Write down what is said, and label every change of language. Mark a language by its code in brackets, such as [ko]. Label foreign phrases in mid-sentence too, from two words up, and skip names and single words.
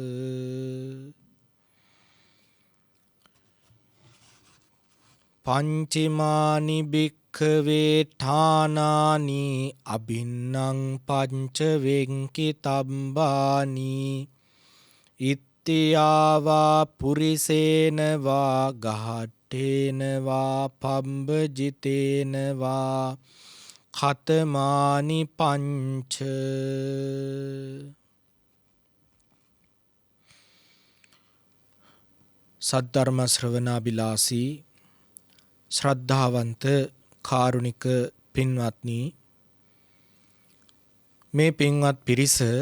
[pi] පංචමානි භික්ඛවේ ඨානානි අභින්නං පංච වෙංකිතබ්බානි ඉත්තියාවා පුරිසේන වා ගහට්ඨේන වා පම්බජිතේන වා ඛතමානි පංච. [si] සද්ධර්ම ශ්‍රවණාබිලාසී ශ්‍රද්ධාවන්ත කාරුණික පින්වත්නි, මේ පින්වත් පිරිස